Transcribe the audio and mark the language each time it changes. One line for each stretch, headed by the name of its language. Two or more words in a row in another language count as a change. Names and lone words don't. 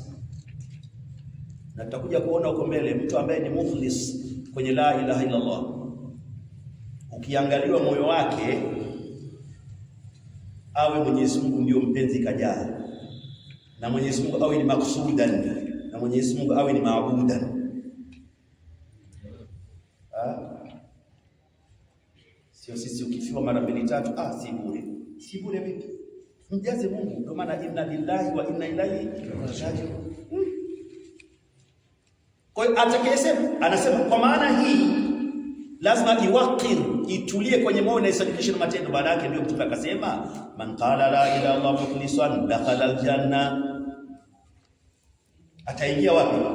Swahili: Na tutakuja kuona huko mbele mtu ambaye ni mukhlis kwenye
Arabic: لا إله إلا الله,
Swahili: ukiangaliwa moyo wake awe Mwenyezi Mungu ndio mpenzi kajaa, na Mwenyezi Mungu awe ni maksudan, na Mwenyezi Mungu awe ni maabudan. Sio sisi ukifiwa mara 2-3 si bure vipi? Mjaze Mungu. Ndio maana
Arabic: إنا لله وإنا إليه راجعون.
Swahili: Kwa hiyo atakayesema, anasema kwa maana hii lazima iwaqir, itulie kwenye moyo na isadikishe na matendo. Baada yake ndio Mtume akasema
Arabic: من قال لا إله إلا الله مخلصا دخل الجنة.
Swahili: Ataingia wapi?